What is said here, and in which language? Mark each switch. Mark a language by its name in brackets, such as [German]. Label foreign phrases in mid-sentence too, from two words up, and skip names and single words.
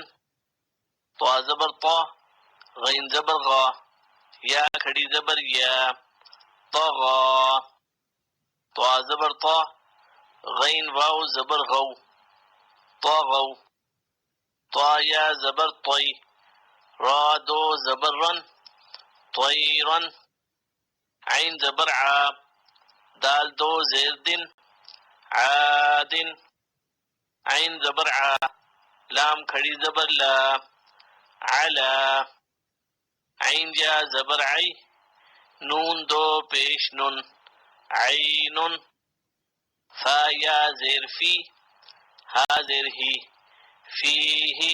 [Urdu] طا زبر طا، غین زبر غا، یا کھڑی زبر یا، طغا. طا زبر طا، غین واو زبر غو، طغو. طا یا زبر طی، را دو زبر رن، طیرن. عین زبر عا، دال دو زیر دن، عادن. عین زبر عا، لام کھڑی زبر لا، علا. عین یا زبر عی، نون دو پیش نن، عینن. فا یا زیر فی، ہا زیر ہی، فیہ.